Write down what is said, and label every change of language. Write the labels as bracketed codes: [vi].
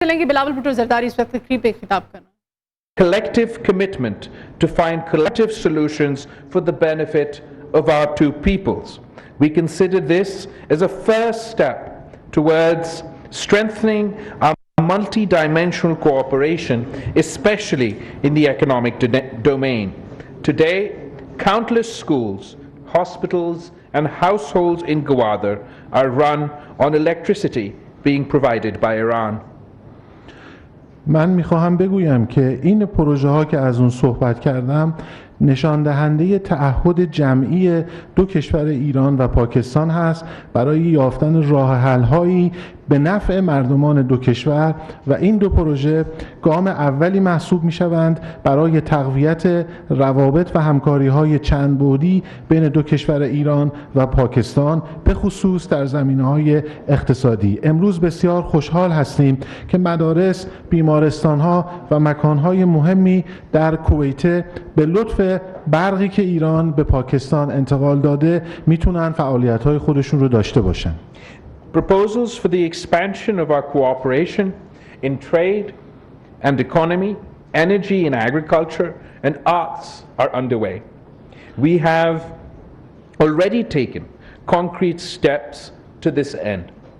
[ur] चलेंगे बिलावल भुट्टो ज़रदारी इस वक्त तकरीब पे खिताब करना. [en] Collective commitment to find collective solutions for the benefit of our two peoples. We consider this as a first step towards strengthening our multi-dimensional cooperation, especially in the economic domain. Today, countless schools, hospitals, and households in Gwadar are run on electricity being provided by Iran. [fa] من میخواهم بگویم که این پروژه ها که از اون صحبت کردم نشان دهنده تعهد جمعی دو کشور ایران و پاکستان هست برای یافتن راه حل هایی به نفع مردمان دو کشور و این دو پروژه گام اولی محسوب می شوند برای تقویت روابط و همکاری های چند بعدی بین دو کشور ایران و پاکستان به خصوص در زمینه‌های اقتصادی. امروز بسیار خوشحال هستیم که مدارس، بیمارستان ها و مکان های مهمی در کویت به لطف برقی که ایران به پاکستان انتقال داده میتونن فعالیت های خودشون رو داشته باشن. [en] Proposals for the expansion of our cooperation in trade and economy, energy and agriculture, and arts are underway. We have already taken concrete steps to this end.